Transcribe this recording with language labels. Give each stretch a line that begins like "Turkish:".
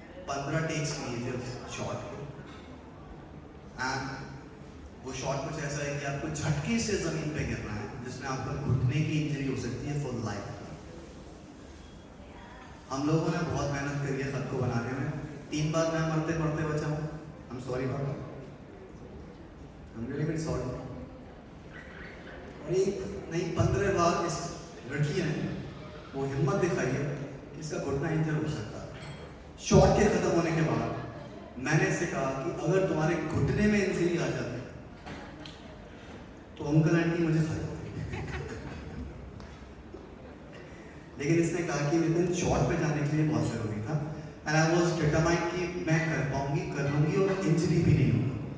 Hindi: 15 takes लिए थे उस शॉट के एंड वो शॉट कुछ ऐसा है कि आपको झटके से जमीन पे गिरना है जिसमें आपका घुटने की इंजरी हो सकती है
English: For life.
Hindi: हम लोगों ने बहुत मेहनत करी है खत को बनाने में। 3 बार मैं मरते मरते बचा हूँ।
English: I'm sorry baba, I'm really very sorry।
Hindi: और एक नहीं 15 बार इस लड़की ने वो हिम्मत दिखाई है कि इसका घुटना इंजर हो सकता है। शॉट के खत्म होने के बाद मैंने इससे कहा कि अगर तुम्हारे घुटने में इंजरी आ जाती तो अंकल आंटी मुझे खाई लेकिन इसने कहा कि नितिन शॉट पे जाने के लिए बहुत जरूरी था
English: and I was determined
Hindi: कि मैं कर पाऊंगी, कर लूंगी और इंजरी भी नहीं होगी।